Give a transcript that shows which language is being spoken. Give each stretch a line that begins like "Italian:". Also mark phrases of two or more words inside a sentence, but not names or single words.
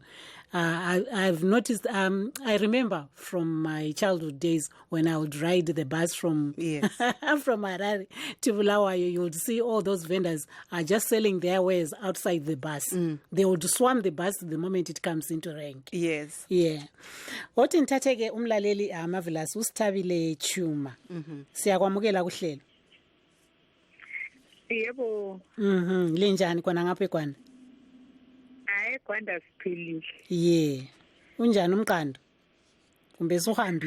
English: I've noticed, I remember from my childhood days when I would ride the bus from from Harare to Bulawayo, you would see all those vendors are just selling their wares outside the bus. They would swarm the bus the moment it comes into rank. Yes. Yeah.
North Ndebele: Othi ntatheke umlaleli Marvelous usithabile Chuma. Siyakwamukela kuhlelo. Yebo. Linjani kona ngapha eGwanda? Gwanda siphilile. Yeah. Unjani umqando? Kumbe suhambile?